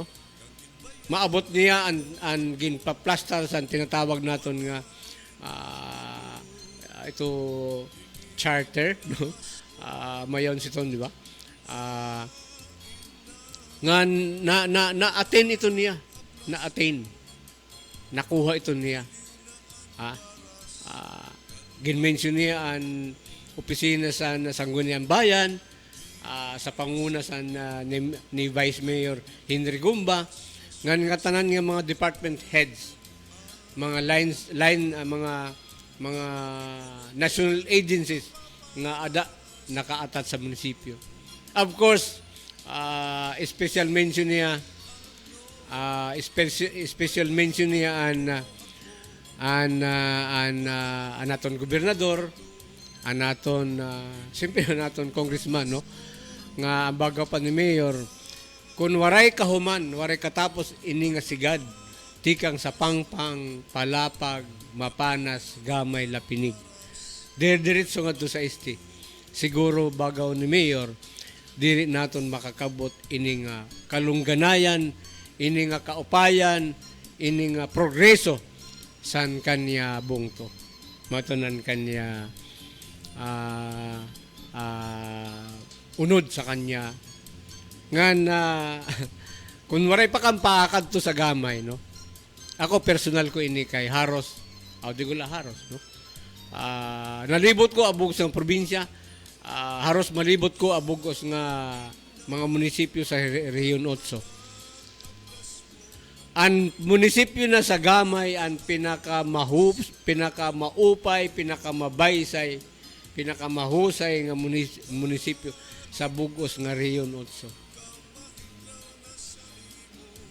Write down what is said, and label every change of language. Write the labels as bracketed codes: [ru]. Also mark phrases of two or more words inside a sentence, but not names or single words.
[war] Maabot niya ang ginpaplastar sa tinatawag naton nga ito charter, no? Mayon si Ton, di ba? Nga na-attain ito niya. Na-attain. Nakuha ito niya. Ginmention niya ang opisina sa Sangguniang Bayan, sa panguna sa ni Vice Mayor Henry Gumba, nga tanan nga mga [en] department heads, [war] mga mga [en] national agencies [war] nga nakaatat sa munisipyo. [en] Of course, special mention [war] niya anaton gobernador, siyempre anaton congressman, no? Nga baga pa ni Mayor, kung waray kahuman, waray katapos ini nga sigad, tikang sa pangpang, palapag, mapanas, gamay, lapinig. Diretso nga to sa isti. Siguro bagaw ni Mayor, diri naton makakabot ini nga kalungganayan, ini nga kaupayan, ini nga progreso san kanya bungto. Matunan kanya unod sa kanya. Ngan kung waray pa kang paakad to sa gamay, no? Ako personal ko ini kay Haros, Audigula Haros, no? Nalibot ko abog sa probinsya, haros malibot ko abugos nga mga munisipyo sa Region 8. Ang munisipyo na sa Gamay ang pinakamaupay, pinakamabaysay, pinakamahusay nga munisipyo sa bugos nga Region 8.